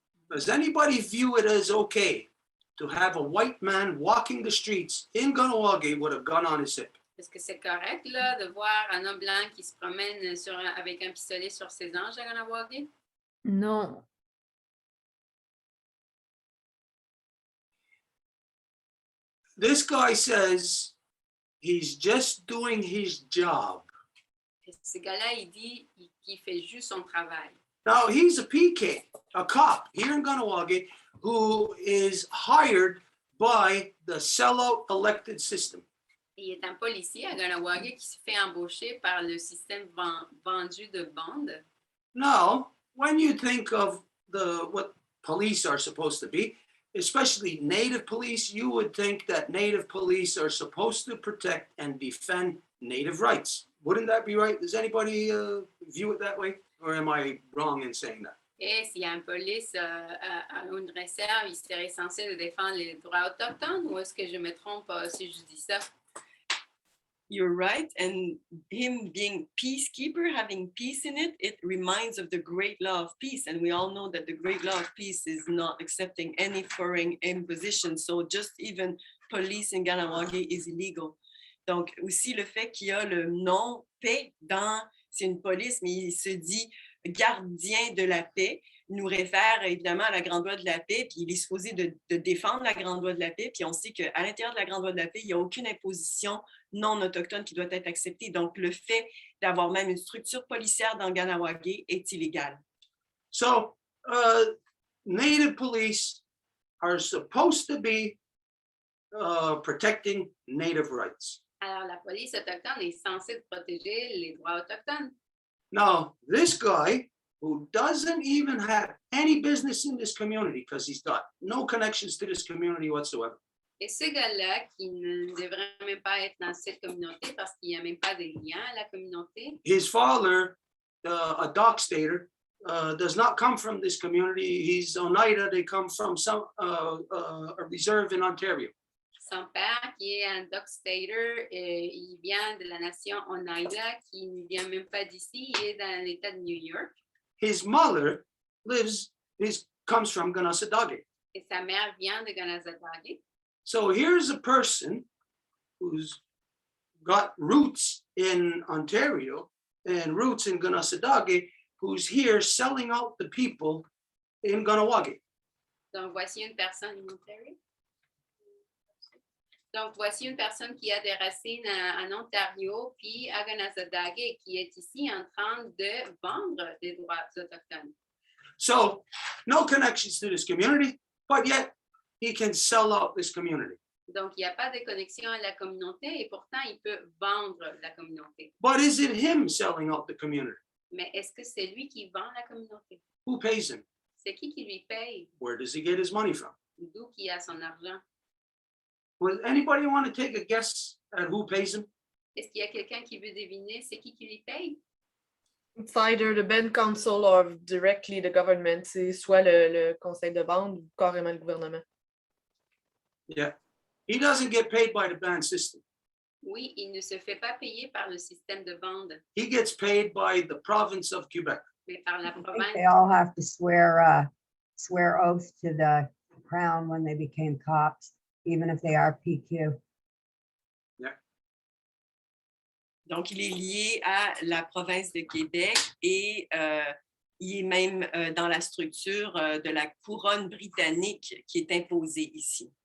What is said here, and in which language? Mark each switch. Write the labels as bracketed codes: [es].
[en] Does anybody view it as okay to have a white man walking the streets in Ganawagi with a gun on his hip? [fr] Est-ce que c'est correct là, de voir un homme blanc qui se promène avec un pistolet sur ses hanches à Ganawagi? Non. [en] This guy says he's just doing his job. [fr] Et ce gars-là, il dit qu'il fait juste son travail. [en] Now, he's a PK, a cop here in Ganawagi who is hired by the sellout elected system. [fr] Il est un policier à Ganawagi qui se fait embaucher par le système vendu de bande. [en] Now, when you think of what police are supposed to be, especially Native police, you would think that Native police are supposed to protect and defend Native rights. Wouldn't that be right? Does anybody view it that way? Or am I wrong in saying that? [fr] Et s'il y a un police à une réserve, il serait censé de défendre les droits autochtones ou est-ce que je me trompe si je dis ça? [en] You're right. And him being peacekeeper, having peace in it, it reminds of the great law of peace. And we all know that the great law of peace is not accepting any foreign imposition. So just even police in Ganawagi is illegal. [fr] Donc aussi le fait qu'il y a le nom paix dans, c'est une police, mais il se dit gardien de la paix, nous réfère évidemment à la Grande Loi de la paix, puis il est supposé de défendre la Grande Loi de la paix, puis on sait qu'à l'intérieur de la Grande Loi de la paix, il n'y a aucune imposition non autochtone qui doit être acceptée. Donc, le fait d'avoir même une structure policière dans Ganawagi est illégal. [en] So, Native police are supposed to be protecting Native rights. [fr] Alors, la police autochtone est censée protéger les droits autochtones. [en] Now, this guy who doesn't even have any business in this community because he's got no connections to this community whatsoever. [fr] Et ce gars-là, qui ne devrait même pas être dans cette communauté parce qu'il n'y a même pas de lien à la communauté, [en] His father, a Dockstader, does not come from this community. He's Oneida. They come from a reserve in Ontario. [fr] son père, qui est un Dockstader, il vient de la nation Oneida, qui ne vient même pas d'ici, il est dans l'État de New York. [en] His mother comes from Ganassadage. [fr] Et sa mère vient de Ganassadage. [en] So here's a person who's got roots in Ontario and roots in Ganassadage, who's here selling out the people in Ganawagi. [fr] Donc, voici une personne [en] in Ontario. [fr] Donc, voici une personne qui a des racines en Ontario, puis à Ganassadage, qui est ici en train de vendre des droits autochtones. [en] So no connections to this community, but yet he can sell out this community. [fr] Donc, il n'y a pas de connexion à la communauté et pourtant, il peut vendre la communauté. [en] But is it him selling out the community? [fr] Mais est-ce que c'est lui qui vend la communauté? [en] Who pays him? [fr] C'est qui lui paye? [en] Where does he get his money from? [fr] D'où qui a son argent? [en] Would anybody want to take a guess at who pays him? [fr] Est-ce qu'il y a quelqu'un qui veut deviner c'est qui lui paye? [en] It's either the band council or directly the government. [fr] C'est soit le conseil de bande ou carrément le gouvernement. [en] Yeah. He doesn't get paid by the band system. [fr] Oui, il ne se fait pas payer par le système de bande, [en] He gets paid by the province of Quebec. [fr] mais par la [en] I think [fr] province. [en] they all have to swear oath to the crown when they became cops, even if they are PQ. [fr] Donc, il est lié à la province de Québec et il est même dans la structure de la couronne britannique qui est imposée ici.